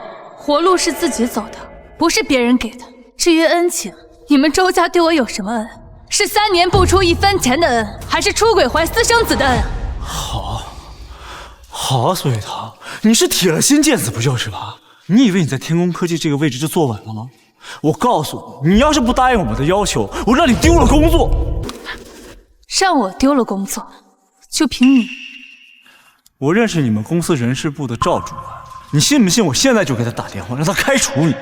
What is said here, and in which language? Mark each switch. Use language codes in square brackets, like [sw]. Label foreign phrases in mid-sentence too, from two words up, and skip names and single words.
[zh] 活路是自己走的，不是別人給的。至於恩情，你們周家對我有什麼恩？是3年不出1分錢的恩，還是出軌懷私生子的恩？好啊，蘇雨堂，你是鐵了心見死不救是吧？你以為你在天宮科技這個位置就坐穩了嗎？我告訴你，你要是不答應我們的要求，我讓你丟了工作。讓我丟了工作，就憑你？我認識你們公司人事部的趙主管，你信不信我現在就給他打電話，讓他開除你？